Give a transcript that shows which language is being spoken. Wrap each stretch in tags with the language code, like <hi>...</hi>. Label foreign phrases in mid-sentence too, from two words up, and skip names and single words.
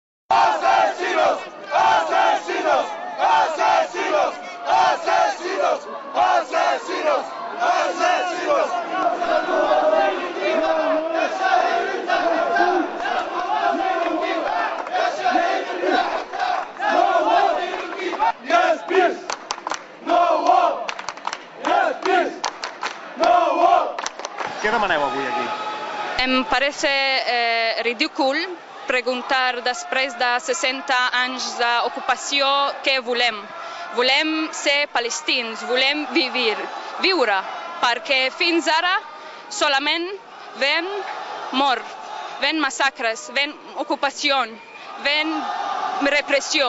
<es>Asesinos, asesinos, asesinos, asesinos, asesinos, asesinos.</es> <en>Yes, peace. No war. Yes, peace. No war.</en> <ca>Què demaneu avui aquí? Em parece ridícul preguntar després de 60 anys d'ocupació què volem. Volem ser palestins, volem viure, perquè fins ara solament ven mort, ven massacres, ven ocupació, ven repressió.</ca>